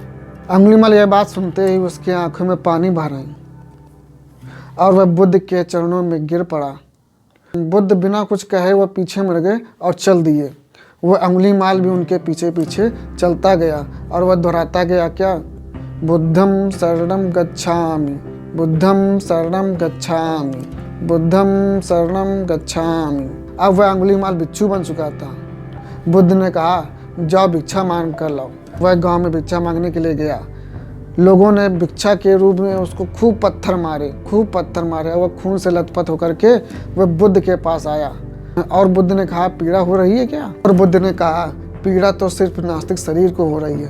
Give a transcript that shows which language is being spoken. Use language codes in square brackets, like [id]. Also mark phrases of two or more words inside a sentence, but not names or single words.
[hi] अंगुलीमाल यह बात सुनते ही उसकी आंखों में पानी भर आई और वह बुद्ध के चरणों में गिर पड़ा। बुद्ध बिना कुछ कहे वह पीछे मुड़ गए और चल दिए। वह अंगुलीमाल भी उनके पीछे पीछे चलता गया और वह दोहराता गया, क्या? [pi] बुद्धं शरणं गच्छामि, बुद्धं शरणं गच्छामि, बुद्धं शरणं गच्छामि। [hi] अब वह अंगुलीमाल भिक्षु बन चुका था। बुद्ध ने कहा, जाओ भिक्षा मांग कर लाओ। वह गांव में भिक्षा मांगने के लिए गया। लोगों ने भिक्षा के रूप में उसको खूब पत्थर मारे और वह खून से लथपथ होकर के वह बुद्ध के पास आया। और बुद्ध ने कहा, पीड़ा हो रही है क्या? और बुद्ध ने कहा, पीड़ा तो सिर्फ नास्तिक शरीर को हो रही है।